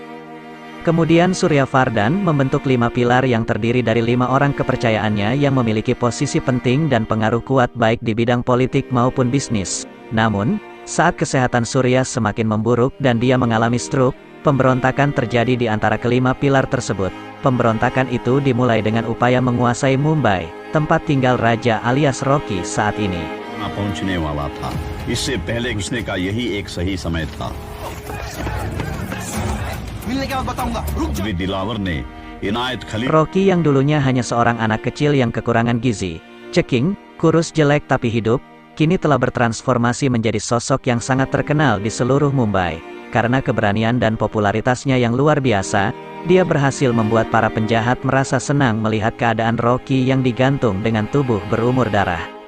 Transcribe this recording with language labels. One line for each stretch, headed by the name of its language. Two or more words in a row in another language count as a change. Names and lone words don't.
Indonesian: Kemudian Surya Vardhan membentuk 5 pilar yang terdiri dari 5 orang kepercayaannya yang memiliki posisi penting dan pengaruh kuat baik di bidang politik maupun bisnis. Namun, saat kesehatan Surya semakin memburuk dan dia mengalami stroke, pemberontakan terjadi di antara kelima pilar tersebut. Pemberontakan itu dimulai dengan upaya menguasai Mumbai, tempat tinggal Raja alias Rocky saat ini.
Hindi: पहुंचने वाला था इससे पहले घुसने का यही एक सही समय था दिलावर ने इनायत खलील
Indonesian: Rocky yang dulunya hanya seorang anak kecil yang kekurangan gizi, ceking, kurus jelek tapi hidup, kini telah bertransformasi menjadi sosok yang sangat terkenal di seluruh Mumbai. Karena keberanian dan popularitasnya yang luar biasa, dia berhasil membuat para penjahat merasa senang melihat keadaan Rocky yang digantung dengan tubuh berumur darah.